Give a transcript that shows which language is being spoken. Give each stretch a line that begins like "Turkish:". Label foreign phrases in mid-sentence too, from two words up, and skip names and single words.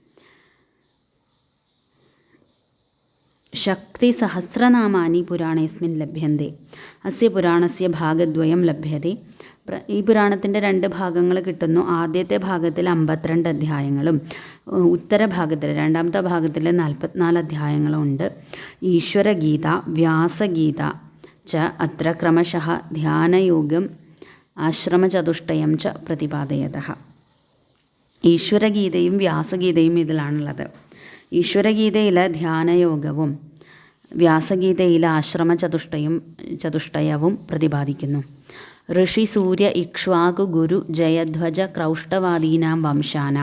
Sanskrit: शक्ति सहस्रनामानि पुराणेऽस्मिन् लभ्यन्ते. अस्य पुराणस्य भागद्वयं लभ्यते.
Malayalam: ഈ പുരാണത്തിൻ്റെ 2 ഭാഗങ്ങൾ കിട്ടുന്നു. ആദ്യത്തെ ഭാഗത്തിൽ 52 അധ്യായങ്ങളും ഉത്തരഭാഗത്തിൽ 2ാമത്തെ ഭാഗത്തിൽ 44 അധ്യായങ്ങളും ഉണ്ട്.
Sanskrit: ईश्वरगीत, व्यासगीत च अत्र क्रमशः ध्यानयोगम् आश्रमचतुष्टयं च प्रतिपादयतः.
Malayalam: ഈശ്വരഗീതയും വ്യാസഗീതയും ഇതിലാണുള്ളത്. ഈശ്വരഗീതയിലെ ധ്യാനയോഗവും വ്യാസഗീതയിലെ ചതുഷ്ടയവും പ്രതിപാദിക്കുന്നു.
Sanskrit: ऋषि सूर्य इक्ष्वाकु गुरु जयध्वज क्रौष्टवादीनां वंशानाम्.